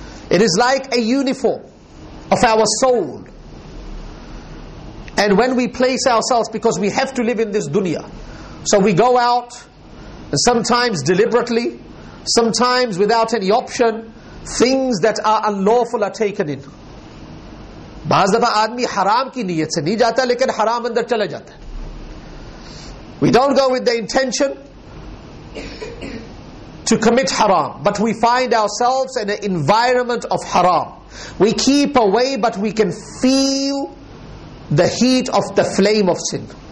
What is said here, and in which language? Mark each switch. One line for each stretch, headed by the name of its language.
English: It is like a uniform of our soul. And when we place ourselves, because we have to live in this dunya, so we go out, and sometimes deliberately, sometimes without any option, things that are unlawful are taken in.
Hindi: बाज़ दफ़ा आदमी हराम की नीयत से नहीं जाता, लेकिन हराम अंदर चला जाता है.
English: We don't go with the intention to commit haram, but we find ourselves in an environment of haram. We keep away, but we can feel the heat of the flame of sin.